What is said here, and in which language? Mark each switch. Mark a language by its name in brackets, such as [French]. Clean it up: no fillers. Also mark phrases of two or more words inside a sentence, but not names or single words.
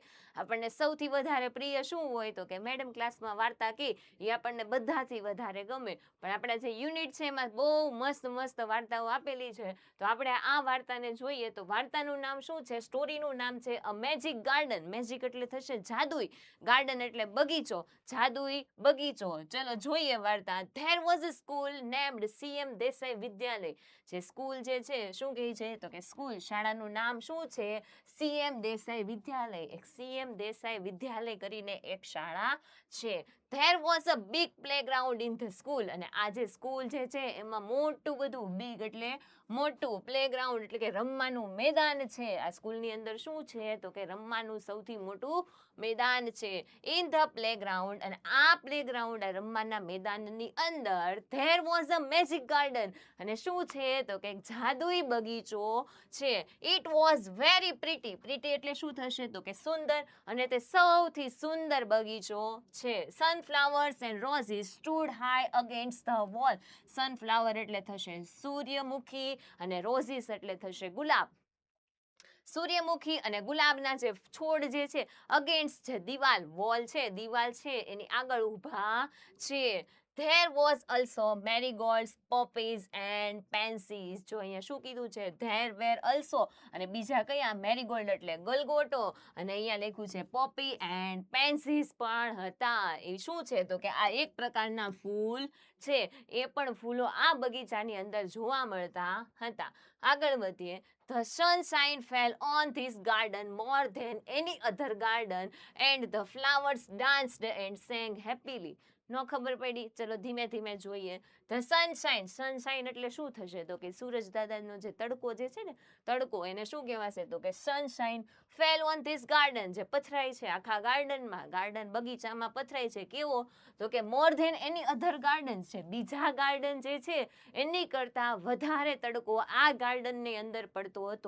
[Gujarati] આપણને સૌથી વધારે પ્રિય શું હોય તો કે મેડમ ક્લાસમાં વાર્તા કહે એ આપણને બધાથી વધારે ગમે. પણ આપણા જે યુનિટ છે એમાં બહુ મસ્ત મસ્ત વાર્તાઓ આપેલી છે. તો આપણે આ વાર્તાને જોઈએ. તો વાર્તાનું નામ શું છે, સ્ટોરીનું નામ છે [English] a magic garden. [Gujarati] મેજિક એટલે થશે જાદુઈ, ગાર્ડન એટલે બગીચો, જાદુઈ બગીચો. ચલો જોઈએ વાર્તા. [English] There was a school named CM Desai વિદ્યાલય. [Gujarati] જે સ્કૂલ જે છે શું કહે છે તો કે સ્કૂલ, શાળાનું નામ શું છે? CM દેસાઈ વિદ્યાલય. એક CM દેસાઈ વિદ્યાલય કરીને એક શાળા છે. [English] There was a big playground in the school. [Gujarati] અને આ જે સ્કૂલ જે છે એમાં મોટું બધું, big એટલે મોટું, પ્લેગ્રાઉન્ડ એટલે કે રમવાનું મેદાન છે. આ સ્કૂલની અંદર શું છે તો કે રમવાનું સૌથી મોટું મેદાન છે. [English] in the playground, [Gujarati] અને આ પ્લેગ્રાઉન્ડ, આ રમવાના મેદાનની અંદર [English] there was a magic garden. [Gujarati] અને શું છે તો કે જાદુઈ બગીચો છે. [English] It was very pretty. [Gujarati] Pretty એટલે શું થશે તો કે સુંદર, અને તે સૌથી સુંદર બગીચો છે. [English] Sunflowers and roses stood high against the wall. [Gujarati] Sunflower એટલે થશે સૂર્યમુખી, અને roses એટલે થશે ગુલાબ. સૂર્યમુખી અને ગુલાબના જે છોડ જે છે અગેન્સ્ટ છે દિવાલ, વોલ છે, દિવાલ છે એની આગળ ઊભા છે. [English] There was also marigolds, poppies and pansies. [Gujarati] જો અહીંયા શું કીધું છે? [English] There were also, [Gujarati] અને બીજા કયા? મેરીગોલ્ડ એટલે ગલગોટો, અને અહીંયા લખ્યું છે [English] poppy and pansies [Gujarati] પણ હતા. એ શું છે તો કે આ એક પ્રકારના ફૂલ છે. એ પણ ફૂલો આ બગીચાની અંદર જોવા મળતા હતા. આગળ વધીએ. [English] The sunshine fell on this garden more than any other garden, and the flowers danced and sang happily. [Gujarati] નો ખબર પડી? ચલો ધીમે ધીમે જોઈએ. [English] the sunshine, [Gujarati] સનશાઇન એટલે શું થશે તો કે સૂરજ દાદાનો જે તડકો જે છે ને, તડકો, એને શું કહેવાશે તો કે [English] sunshine fell on this garden, [Gujarati] જે પથરાય છે આખા ગાર્ડનમાં, ગાર્ડન બગીચામાં પથરાય છે. કેવો તો કે [English] more than any other garden [Gujarati] છે, બીજા ગાર્ડન જે છે એની કરતા વધારે તડકો આ ગાર્ડનની અંદર પડતો હતો.